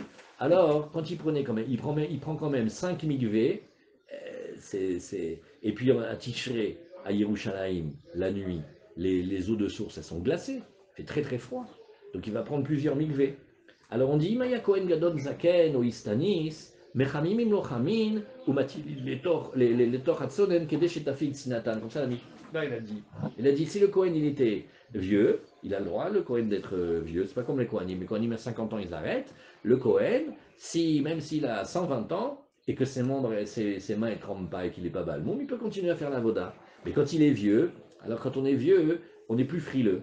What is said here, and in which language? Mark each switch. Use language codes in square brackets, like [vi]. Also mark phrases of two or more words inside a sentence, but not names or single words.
[fr] Alors, quand il prenait quand même, il prend quand même 5 mikveh, et puis à Tishré, à Yerushalayim, la nuit, les eaux de source, elles sont glacées, il fait très très froid. Donc il va prendre plusieurs mikveh. [he] Alors on dit, אם היה כהן גדול זקן או אסטניס מחממין לו חמין ומטילין לתוך הצונן כדי שתפיג צינתן. [fr] Comme ça, la Mishnah, il a dit, si le Kohen il était vieux, il a le droit, le Kohen, d'être vieux. C'est pas comme les Kohanim. Les Kohanim à 50 ans, ils arrêtent. Le Kohen, même s'il a 120 ans, et que ses membres, ses mains ne tremblent pas et qu'il n'est pas balmoum, il peut continuer à faire la voda. Mais quand il est vieux, alors quand on est vieux, on est plus frileux.